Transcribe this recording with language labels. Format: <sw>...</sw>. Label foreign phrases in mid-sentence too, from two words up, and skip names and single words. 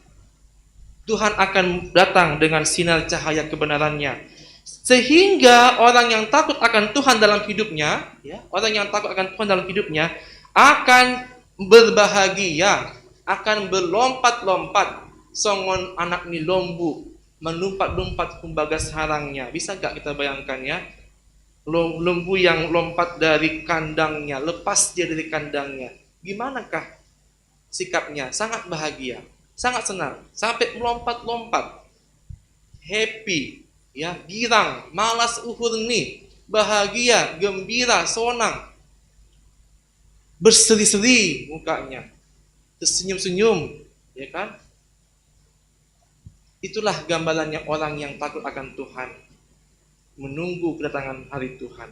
<id>Tuhan akan datang dengan sinar cahaya kebenarannya. Sehingga orang yang takut akan Tuhan dalam hidupnya, ya, orang yang takut akan Tuhan dalam hidupnya akan berbahagia, akan berlompat-lompat,</id> <bbc>songon anak ni lombu,</bbc> <id>melompat-lompat kumbagas harangnya. Bisa gak kita bayangkan ya? Lembu yang lompat dari kandangnya, lepas dia dari kandangnya. Gimanakah sikapnya? Sangat bahagia, sangat senang, sampai melompat-lompat, happy, ya, girang,</id> <bts>malas uhurni,</bts> <id>bahagia, gembira, sonang, berseri-seri mukanya, tersenyum-senyum, ya kan? Itulah gambarannya orang yang takut akan Tuhan, menunggu kedatangan hari Tuhan.</id>